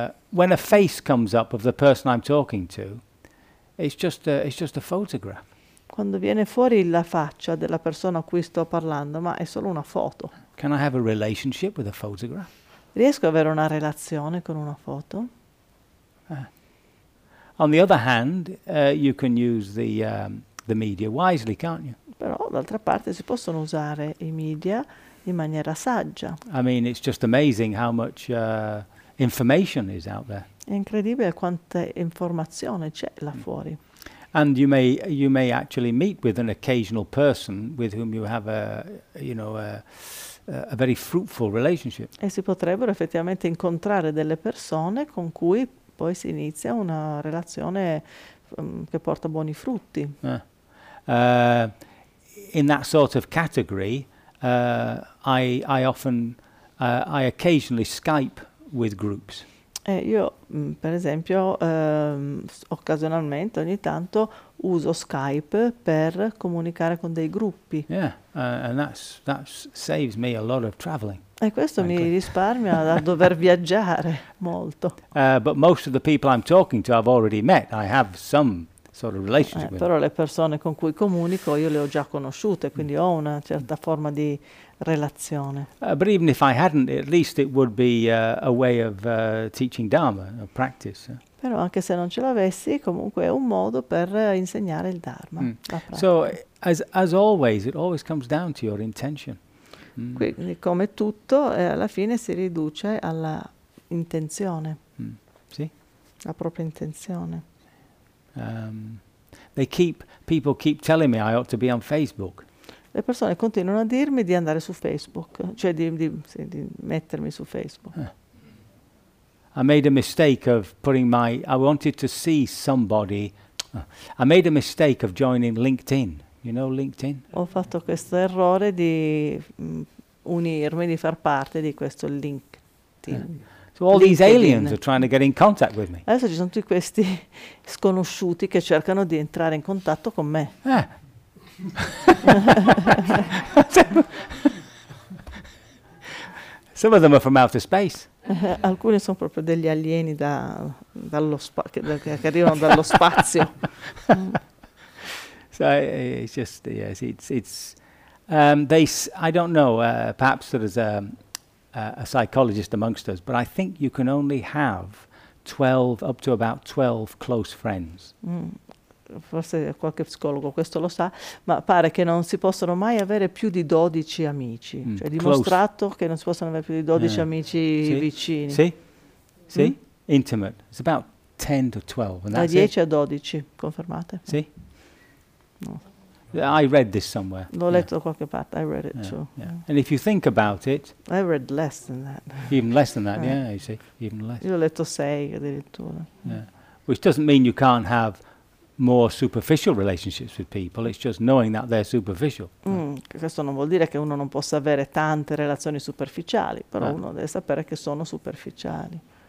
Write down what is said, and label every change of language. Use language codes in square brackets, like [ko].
[en] When a face comes up of the person I'm talking to, it's just a photograph. [it] Quando viene fuori la faccia della persona a cui sto parlando, ma è solo una foto. [en] Can I have a relationship with a photograph? [it] Riesco ad avere una relazione con una foto? [en] On the other hand, you can use the media wisely, can't you? [it] Però d'altra parte si possono usare i media in maniera saggia. [en] I mean, it's just amazing how much information is out there. [it] È incredibile quanta informazione c'è là fuori. [en] And you may actually meet with an occasional person with whom you have a very fruitful relationship. [it] E si potrebbero effettivamente incontrare delle persone con cui poi si inizia una relazione che porta buoni frutti. [en] In that sort of category, I occasionally Skype with groups. [it] Occasionalmente ogni tanto uso Skype per comunicare con dei gruppi. [en] Yeah, and that saves me a lot of traveling. [it] E questo mi risparmia da dover viaggiare molto. [en] But most of the people I'm talking to I've already met. I have some sort of relationship with. [it] Però le persone con cui comunico io le ho già conosciute, quindi ho una certa forma di relazione. [en] But even if I hadn't, at least it would be a way of teaching Dharma, a practice. [it] Però anche se non ce l'avessi, comunque è un modo per insegnare il Dharma. Mm. [en] So as always, it always comes down to your intention. [it] Quindi come tutto, alla fine si riduce alla intenzione, sì? La propria intenzione. [en] People keep telling me I ought to be on Facebook. [it] le persone continuano a dirmi di andare su Facebook, cioè di mettermi su Facebook. [en] I made a mistake of putting my, I wanted to see somebody, I made a mistake of joining LinkedIn. You know LinkedIn? [it] Ho fatto questo errore di unirmi, di far parte di questo LinkedIn. [en] So all LinkedIn. These aliens are trying to get in contact with me. [it] Adesso ci sono tutti questi sconosciuti che cercano di entrare in contatto con me. [en] Some of them are from outer space. [it] Alcuni sono proprio degli alieni che arrivano dallo spazio. [en] So it's just yes, it's they. I don't know. Perhaps there is a psychologist amongst us, but I think you can only have 12 up to about 12 close friends. [it] Forse qualche psicologo questo lo sa, ma pare che non si possono mai avere più di 12 amici. Cioè dimostrato che non si possono avere più di 12 amici vicini. [en] Sì, sì, intimate. It's about 10 to 12. [it] Da 10 a 12, confermate. [en] Sì. No. I read this somewhere. [it] L'ho letto da qualche parte, [en] I read it too. Yeah. And if you think about it... I read less than that. Even less than that, yeah, you see. Even less. [it] Io ho letto 6 addirittura. [en] Yeah. Which doesn't mean you can't have... more superficial relationships with people, it's just knowing that they're superficial. [it] Questo non vuol dire che uno non possa avere tante relazioni superficiali, però uno deve sapere che sono superficiali.